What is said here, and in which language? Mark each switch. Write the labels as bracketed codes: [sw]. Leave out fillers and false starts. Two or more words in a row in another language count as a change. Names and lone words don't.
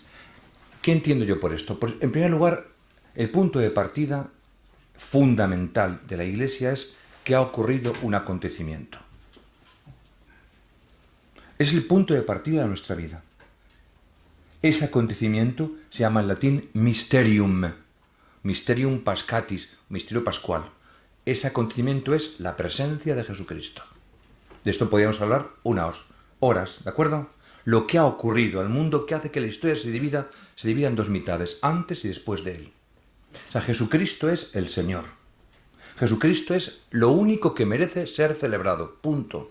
[es] ¿Qué entiendo yo por esto? Pues, en primer lugar, el punto de partida fundamental de la Iglesia es que ha ocurrido un acontecimiento. Es el punto de partida de nuestra vida. Ese acontecimiento se llama en latín [la] mysterium, mysterium pascatis, [es] misterio pascual. Ese acontecimiento es la presencia de Jesucristo. De esto podríamos hablar unas horas, ¿de acuerdo? Lo que ha ocurrido al mundo que hace que la historia se divida en dos mitades, antes y después de él. O sea, Jesucristo es el Señor. Jesucristo es lo único que merece ser celebrado, punto.